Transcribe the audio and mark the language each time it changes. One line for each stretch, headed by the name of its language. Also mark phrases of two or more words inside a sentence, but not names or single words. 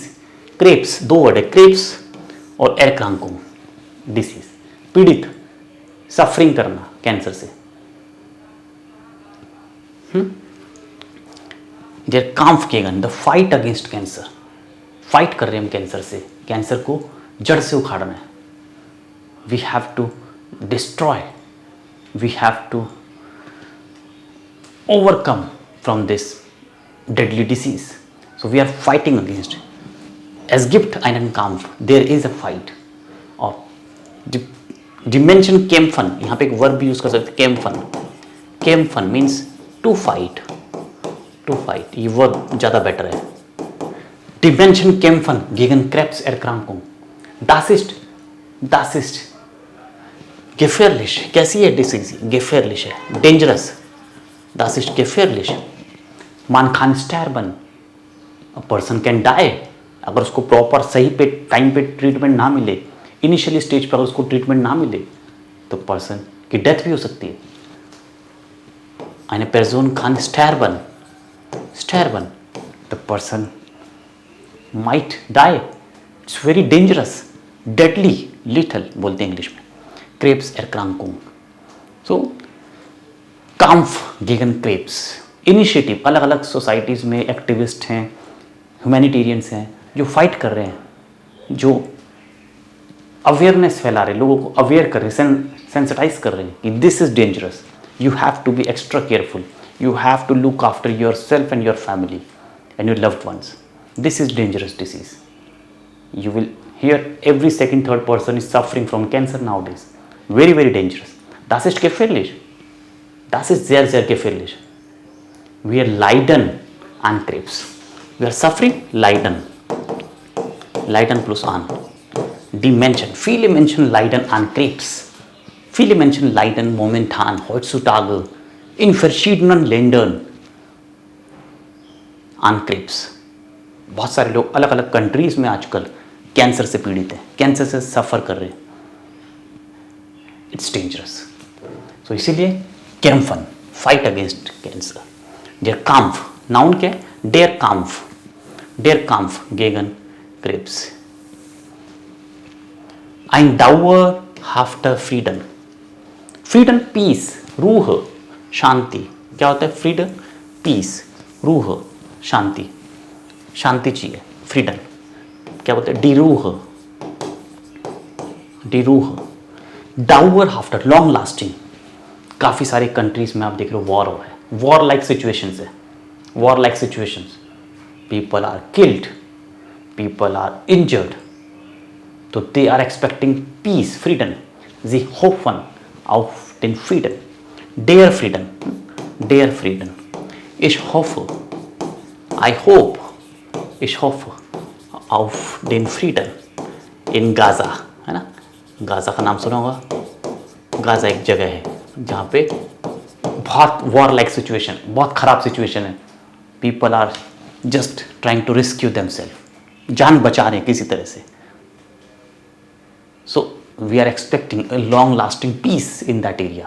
Hindi: क्रेप्स दो वर्ड है, क्रेप्स और एरक्रांकुंग, डिसीज, पीड़ित, सफरिंग करना कैंसर से।
German: der Kampf gegen,
English: the fight against cancer,
Hindi: फाइट कर रहे हैं हम कैंसर से, कैंसर को जड़ से उखाड़ना है।
English: We have to destroy, we have to overcome from this deadly disease, so we are fighting against.
German: Es gibt einen Kampf,
English: There is a fight.
Hindi: और
German: die Menschen kämpfen,
Hindi: यहाँ पे एक वर्ब यूज कर सकते, कैम्फन।
English: कैम्फन means to fight, to fight,
Hindi: ये वर्ब ज़्यादा बेटर है।
German: Die Menschen kämpfen gegen Krebserkrankung. Das ist gefährlich.
Hindi: कैसी है डिसीज? gefährlich है, dangerous.
German: Das ist gefährlich. Man kann sterben.
English: A person can die.
Hindi: अगर उसको प्रॉपर सही पे टाइम पे ट्रीटमेंट ना मिले,
English: initially stage
Hindi: पर अगर उसको ट्रीटमेंट ना मिले, तो पर्सन की डेथ भी हो सकती है।
German: Eine Person kann sterben. Sterben.
English: The person might die. It's very dangerous, deadly, lethal
Hindi: बोलते हैं इंग्लिश में।
German: Krebserkrankung,
Hindi: सो
German: Kampf gegen Krebs
Hindi: इनिशिएटिव, अलग अलग सोसाइटीज़ में एक्टिविस्ट हैं, ह्यूमैनिटेरियंस हैं जो फाइट कर रहे हैं, जो अवेयरनेस फैला रहे हैं, लोगों को अवेयर कर रहे हैं, सेंसिटाइज कर रहे हैं कि
English: this is dangerous, you have to be extra careful, you have to look after yourself and your family and your loved ones. This is dangerous disease. You will hear every second, third person is suffering from cancer nowadays. Very, very dangerous.
German: Das ist gefährlich. Das ist sehr, sehr gefährlich. Wir leiden an Krebs.
English: We are suffering,
German: leiden. Leiden plus an. Die Menschen, viele Menschen leiden an Krebs. Viele Menschen leiden momentan heutzutage in verschiedenen Ländern an Krebs.
Hindi: बहुत सारे लोग अलग अलग कंट्रीज में आजकल कैंसर से पीड़ित हैं, कैंसर से सफ़र कर रहे हैं.
English: It's dangerous. सो इसीलिए कैम्फन, fight against cancer.
German: der Kampf,
Hindi: नाउन क्या है?
German: Der Kampf gegen Krebs. Ein dauerhafter Frieden.
English: freedom peace, रूह, शांति.
Hindi: क्या होता है फ्रीडम? पीस, रूह, शांति. शांति चाहिए, फ्रीडम. क्या बोलते हैं?
German: डिरूह. dauerhafter,
English: long lasting.
Hindi: काफ़ी सारे कंट्रीज में आप देख रहे हो वॉर हो रहा है,
English: war like situations
Hindi: है,
English: war like situations. People are killed, people are injured. तो they are expecting peace, freedom.
German: Sie hoffen auf den Frieden. Der Frieden. Der Frieden. Ich hoffe,
English: I hope,
German: ich hoffe auf den Frieden in Gaza.
Hindi: है ना? गाज़ा का नाम सुना होगा. गाज़ा एक जगह है जहाँ पे बहुत
English: war like situation,
Hindi: बहुत ख़राब सिचुएशन है.
English: People are just trying to rescue themselves.
Hindi: जान बचा रहे हैं किसी तरह से.
English: So we are expecting a long-lasting peace in that area.